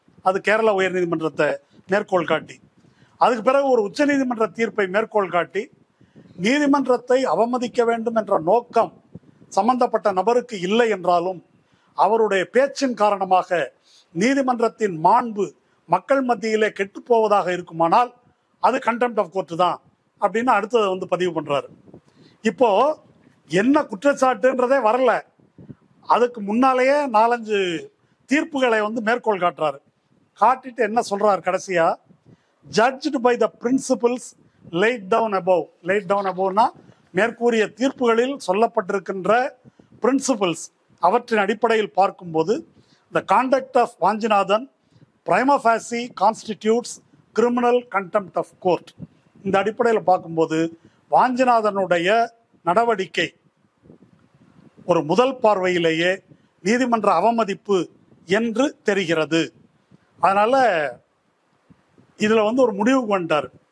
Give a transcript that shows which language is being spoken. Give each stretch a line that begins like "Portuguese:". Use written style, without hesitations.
Tamil: அது கேரளா உயர்நீதிமன்றத்தை மேற்கோள் காட்டி, அதுக்கு பிறகு ஒரு உச்ச நீதிமன்ற தீர்ப்பை மேற்கோள் காட்டி, நீதிமன்றத்தை அவமதிக்க வேண்டும் என்ற நோக்கம் சம்பந்தப்பட்ட நபருக்கு இல்லை என்றாலும் அவருடைய பேச்சின் காரணமாக நீதிமன்றத்தின் மாண்பு மக்கள் மத்தியிலே கெட்டு போவதாக இருக்குமானால் அது கண்டெம்ட் ஆஃப் கோர்ட் தான் அப்படின்னு அடுத்தது பதிவு பண்றாரு. இப்போ என்ன குற்றச்சாட்டுன்றதே வரல, அதுக்கு முன்னாலேயே 4-5 தீர்ப்புகளை மேற்கோள் காட்டுறாரு. காட்டிட்டு என்ன சொல்றாரு கடைசியா,
English: judged by the principles laid down above. laid down aboveனா
Tamil: மேற்கூறிய தீர்ப்புகளில் சொல்லப்பட்டிருக்கின்ற பிரின்சிபல்ஸ் அவற்றின் அடிப்படையில் பார்க்கும்போது
English: the conduct of Vanchinathan prima facie constitutes criminal contempt of court.
Tamil: இந்த அடிப்படையில் பார்க்கும்போது வாஞ்சிநாதனுடைய நடவடிக்கை ஒரு முதல் பார்வையிலேயே நீதிமன்ற அவமதிப்பு என்று தெரிகிறது. அதனால இதுல ஒரு முடிவுக்கு வந்துட்டார்.